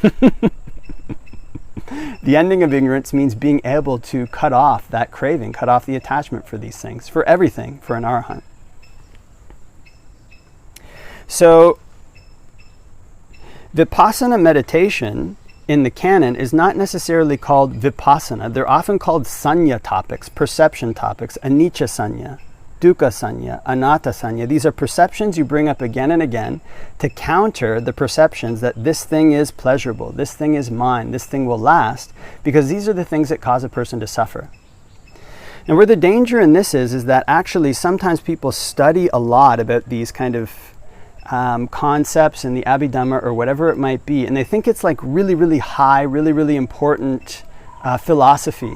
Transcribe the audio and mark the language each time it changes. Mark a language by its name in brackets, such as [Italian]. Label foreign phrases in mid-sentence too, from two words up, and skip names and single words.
[English] The ending of ignorance means being able to cut off that craving, cut off the attachment for these things, for everything, for an arahant. So, Vipassana meditation in the canon is not necessarily called Vipassana. They're often called sanya topics, perception topics, [Pali] anicca sanya. dukkha sanya, anatta sanya. [English] These are perceptions you bring up again and again to counter the perceptions that this thing is pleasurable, this thing is mine, this thing will last, because these are the things that cause a person to suffer. And where the danger in this is that actually sometimes people study a lot about these kind of concepts in the Abhidhamma or whatever it might be, and they think it's like really, really high, really, really important philosophy.